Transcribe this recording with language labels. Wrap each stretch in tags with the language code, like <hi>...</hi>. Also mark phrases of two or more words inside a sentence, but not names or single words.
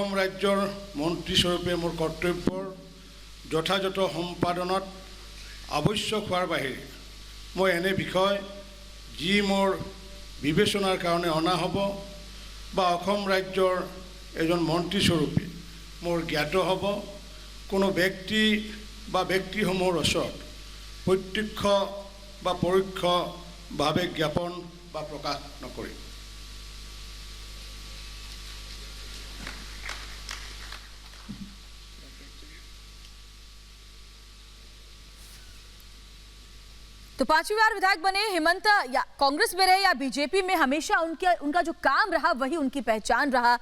<as>ৰাজ্যৰ মন্ত্ৰীস্বৰূপে মোৰ কৰ্তব্যৰ যথাযথ সম্পাদনত আৱশ্যক হোৱাৰ বাহিৰে মই এনে বিষয় যি মোৰ বিবেচনাৰ কাৰণে অনা হ'ব বা অসম ৰাজ্যৰ এজন মন্ত্ৰীস্বৰূপে মোৰ জ্ঞাত হ'ব কোনো ব্যক্তি বা ব্যক্তিসমূহৰ ওচৰত প্ৰত্যক্ষ বা পৰোক্ষভাৱে জ্ঞাপন বা প্ৰকাশ নকৰিম।</as> <hi>तो 5वीं बार विधायक बने हेमंत, या कांग्रेस में रहे या बीजेपी में, हमेशा उनका जो काम रहा वही उनकी पहचान रहा।</hi>